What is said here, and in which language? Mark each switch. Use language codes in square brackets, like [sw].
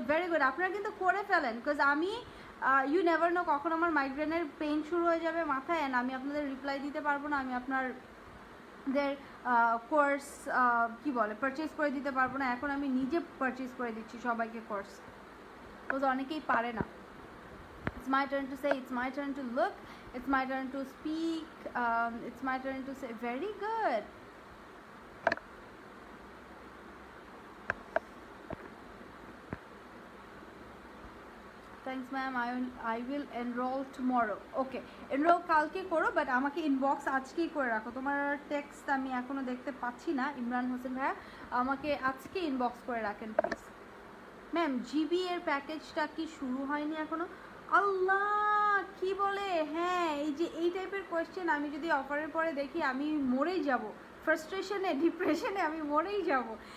[bn] Very good, আপনারা কিন্তু করে ফেলেন, বিকজ আমি [en] you never know [bn] কখন আমার মাইগ্রেনের পেইন শুরু হয়ে যাবে মাথায়, অ্যান্ড আমি আপনাদের রিপ্লাই দিতে পারবো না, আমি আপনাদের কোর্স কি বলে পারচেস করে দিতে পারবো না। এখন আমি নিজে পারচেস করে দিচ্ছি সবাইকে কোর্স, বিকজ অনেকেই পারে না। [en] It's my turn to say, it's my turn to look, it's my turn to speak, it's my turn to say. Very good. Thanks ma'am, I will enroll tomorrow. [bn] Okay, enroll কালকে করো, but আমাকে inbox আজকেই করে রাখো। তোমার text আমি এখনো দেখতে পাচ্ছি না ইমরান হোসেন ভাইয়া, আমাকে আজকে ইনবক্স করে রাখেন প্লিজ। ম্যাম জিবি এর প্যাকেজটা কি শুরু হয়নি এখনো? আল্লাহ কি বলে, হ্যাঁ এই যে এই টাইপের কোয়েশ্চেন আমি যদি অফারের পরে দেখি আমি মরেই যাব, ফ্রাস্ট্রেশনে ডিপ্রেশনে আমি মরেই যাব।